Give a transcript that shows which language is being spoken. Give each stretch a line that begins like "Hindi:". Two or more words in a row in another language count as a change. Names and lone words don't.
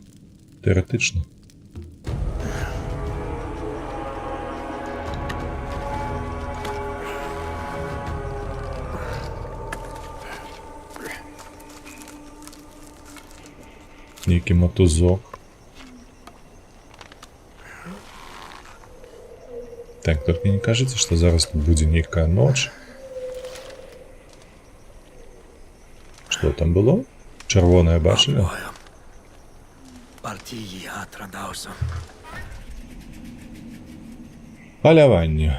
Belarusian: Тэарэтычна. Нейкі мотузок. Так,
Russian: только не кажется, что
Belarusian: зараз тут будзе нейкая ноч.
Russian: Что там было?
Belarusian: Чырвоная бачылі? Паляванне.